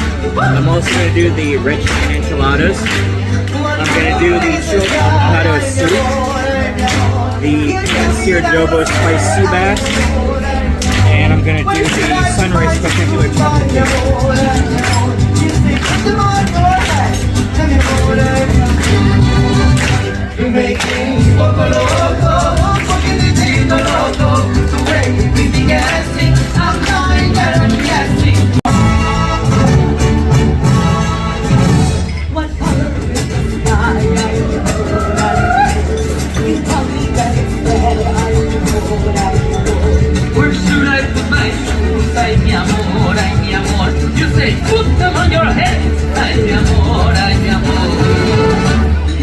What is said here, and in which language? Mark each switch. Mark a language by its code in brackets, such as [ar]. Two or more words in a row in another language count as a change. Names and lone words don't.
[en] I'm also gonna do the red chicken enchiladas. I'm gonna do the chilled avocado soup. The seared adobo spiced sea bass. And I'm gonna do the sunrise spectacular chocolate cake. You make me [es] un poco loco, un poquitito loco. [en] The way you make me gassy, I'm dying that I'm gassy. What color is the sky? You tell me that it's red. I know what I know. Where should I put my shoes? [es] Ay, mi amor, ay, mi amor. [en] You say, put them on your head. [es] Ay, mi amor, ay, mi amor.